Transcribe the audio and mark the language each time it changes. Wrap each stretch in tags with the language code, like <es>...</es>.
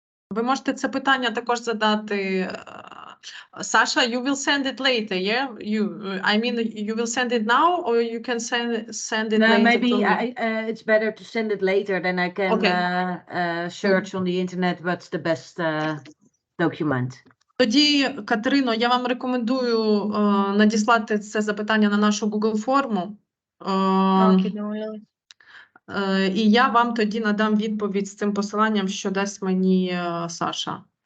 <uk>Ви можете це питання також задати.</uk> <en>Sasha, you will send it later, yeah? I mean, you will send it now, or you can send it No, later maybe to me? it's better to send it later, then I can search on the internet what's the best document.</en> <uk>Тоді, Катерино, я вам рекомендую надіслати це запитання на нашу Google форму.</uk> <en>Okay, no, really.</en> <uk>І я вам тоді надам відповідь з цим посиланням, що дасть мені Саша.</uk>